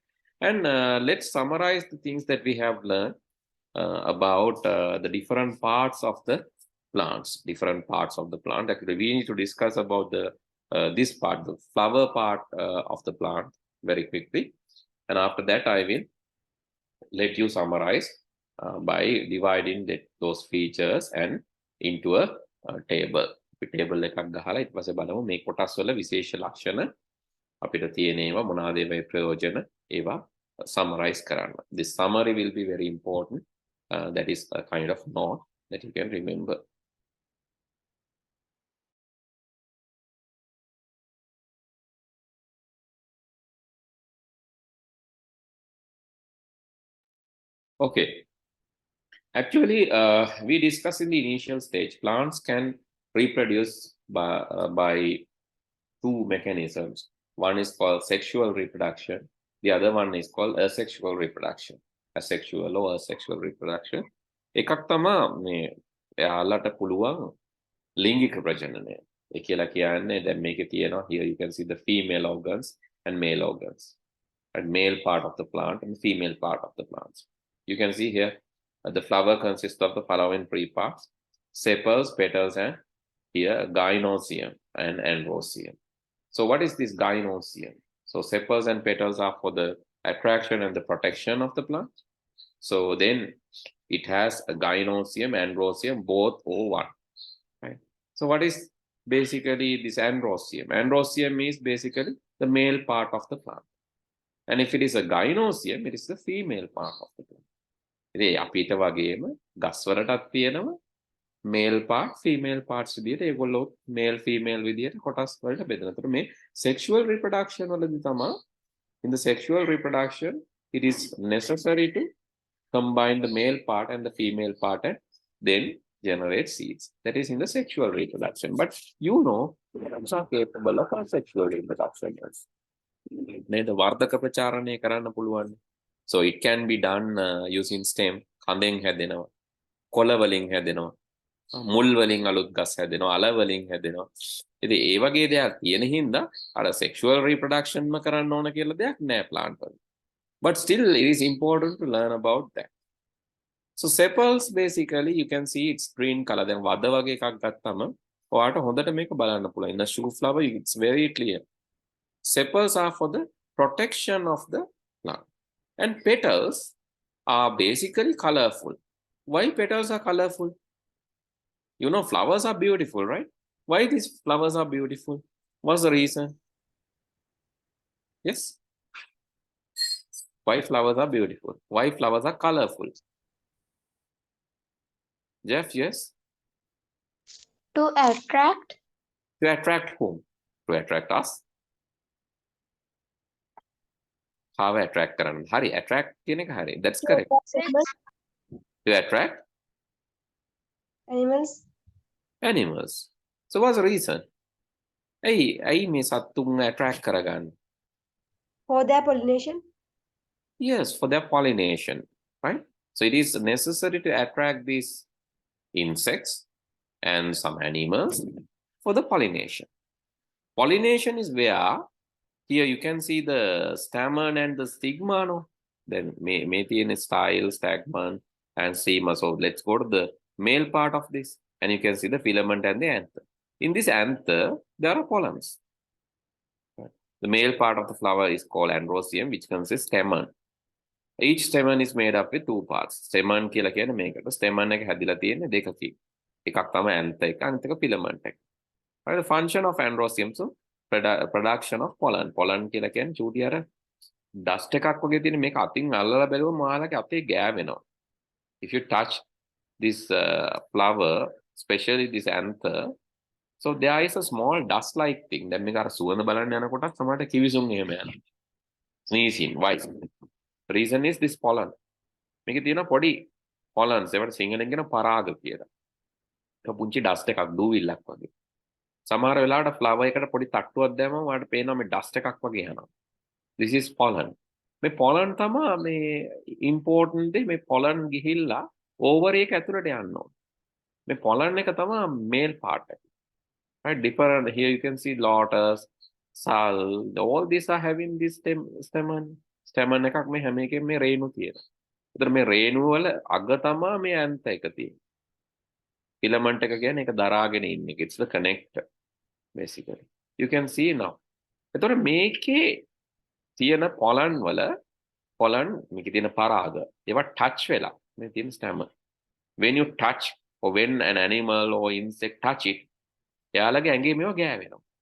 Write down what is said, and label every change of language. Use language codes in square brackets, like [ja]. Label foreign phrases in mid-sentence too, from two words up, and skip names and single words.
[en] And let's summarize the things that we have learned about the different parts of the plants, Actually, we need to discuss about the this part, the flower part of the plant very quickly. And after that, I will let you summarize by dividing those features and into a table. [si] Table එකක් ගහලා ඊට පස්සේ බලමු මේ කොටස් වල විශේෂ ලක්ෂණ අපිට තියෙන ඒවා මොනවාද ඒවා ප්‍රයෝජන ඒවා summarize කරන්න. [en] This summary will be very important. That is a kind of note that you can remember. Okay. Actually, we discussed in the initial stage, plants can reproduce by two mechanisms. One is called sexual reproduction. The other one is called asexual reproduction. Asexual or asexual reproduction. [si] එකක් තමයි මේ යාලට පුළුවන් ලිංගික ප්‍රජනනය. ඒ කියලා කියන්නේ දැන් මේකේ තියෙනවා [en] here you can see the female organs and male organs. And male part of the plant and female part of the plants. You can see here the flower consists of the following three parts: sepals, petals, and here gynoecium and androecium. So what is this gynoecium? So sepals and petals are for the attraction and the protection of the plant. So then it has a gynoecium, androecium, both O1. Right? So what is basically this androecium? Androecium is basically the male part of the plant. And if it is a gynoecium, it is the female part of the plant. [si] ඉතින් අපිට වගේම ගස් වලටත් තියෙනවා [en] male part, female parts [si] විදියට ඒගොල්ලෝ [en] male female [si] විදියට කොටස් වලට බෙදලා. ඒතර මේ [en] sexual reproduction [si] වලදී තමයි [en] in the sexual reproduction it is necessary to combine the male part and the female part and then generate seeds. That is in the sexual reproduction. But you know, plants are capable of asexual reproduction. [si] නේද? වර්ධක ප්‍රචාරණය කරන්න පුළුවන්. [en] So it can be done using stem. [si] කඳෙන් හැදෙනවා, කොළ වලින් හැදෙනවා, මුල් වලින් අලුත් ගස් හැදෙනවා, අල වලින් හැදෙනවා. ඉතින් ඒ වගේ දේවල් තියෙන හින්දා අර [en] sexual reproduction [si] ම කරන්න ඕන කියලා දෙයක් නෑ plant වල. [en] But still it is important to learn about that. So sepals basically you can see it's green color. [si] දැන් වද වගේ එකක් ගත්තම ඔයාට හොඳට මේක බලන්න පුළුවන්. [en] In the shoe flower it's very clear. Sepals are for the protection of the plant. And petals are basically colorful. Why petals are colorful? You know, flowers are beautiful, right? Why these flowers are beautiful? What's the reason? Yes? Why flowers are beautiful? Why flowers are colorful? Jeff, yes? To attract. To attract whom? To attract us? How attract කරන්න? [si] හරි, attract කියන එක හරි. [en] That's correct. To attract animals. So what's the reason? [si] ඇයි මේ සත්තුන් attract කරගන්න? [en] For their pollination? Yes, for their pollination, right? So it is necessary to attract these insects and some animals for the pollination. Pollination is where here you can see the stamen and the stigma. No? Then may තියෙන style, stamens, and sema. So let's go to the male part of this, and you can see the filament and the anther. In this anther, there are pollens. The male part of the flower is called androecium, which consists stamen. Each stamen is made up with two parts. [si] Stamen කියලා කියන්නේ මේකට. Stamen එක හැදිලා තියෙන්නේ දෙකකින්. එකක් තමයි anther එක, අනිත් එක filament එක. [en] Right, the function of androecium, so production of pollen. [si] Pollen කියලා කියන්නේ චූටි අර dust එකක් වගේ තියෙන මේක අතින් අල්ලලා බැලුවම ඔයාලගේ අතේ ගෑවෙනවා. [en] If you touch this flower, especially this anther, so there is a small dust like thing. [si] දැන් මේක අර සුවඳ බලන්න යනකොටත් සමහරට කිවිසුම් එහෙම යනවා. [en] Sneezing, why? The reason is this pollen. [si] මේකේ තියෙන පොඩි pollens ඒවට සිංහලෙන් කියන පරාග කියලා. ඒක පුංචි dust එකක් දූවිල්ලක් වගේ. සමහර වෙලාවට flower එකට පොඩි තට්ටුවක් දැම්මම ඔයාලට පේනවා මේ dust එකක් වගේ යනවා. [en] This is pollen. [si] මේ pollen තමයි මේ important දේ. මේ pollen ගිහිල්ලා ovary එක ඇතුළට යන්න ඕන. මේ pollen එක තමයි [en] male part [si] එක. [en] Right, different. Here you can see lotus, sal, all these are having this stamen. [si] Stamen එකක් මේ හැම එකෙම මේ රේණු තියෙනවා. ඒතර මේ රේණු වල අග තමයි මේ anther එක තියෙන්නේ. filament එක කියන්නේ ඒක දරාගෙන ඉන්න එක. [en] It's the connector basically. You can see now. [si] ඒතර මේකේ තියෙන pollen වල pollen මේකේ තියෙන පරාග ඒවා touch වෙලා මේ තියෙන stamen. [en] When you touch or when an animal or insect touch it, [si] එයාලගේ ඇඟේ මේවා ගෑවෙනවා.